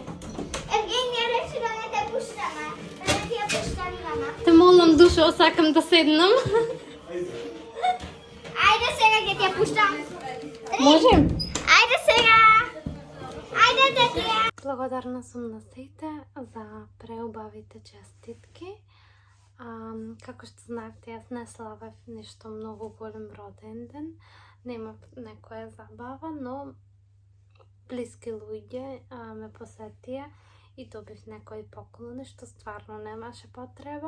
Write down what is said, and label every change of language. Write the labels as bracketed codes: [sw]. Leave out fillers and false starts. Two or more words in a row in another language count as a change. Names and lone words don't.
[mk] Евгения рече да не те пущаме. [bg] Да не ти я пущам, Ивана. [mk] Те молам душо, сакам да седнам. Айде сега ке ти я пущам. Можем? Айде сега. Айде да ти я. Благодарна съм на сите за преубавите честитки. Како што знаете, јас не славев нешто многу голем роден ден. Немав некоја забава, но блиски луѓе ме посетија и добив некои поклони, што стварно немаше потреба.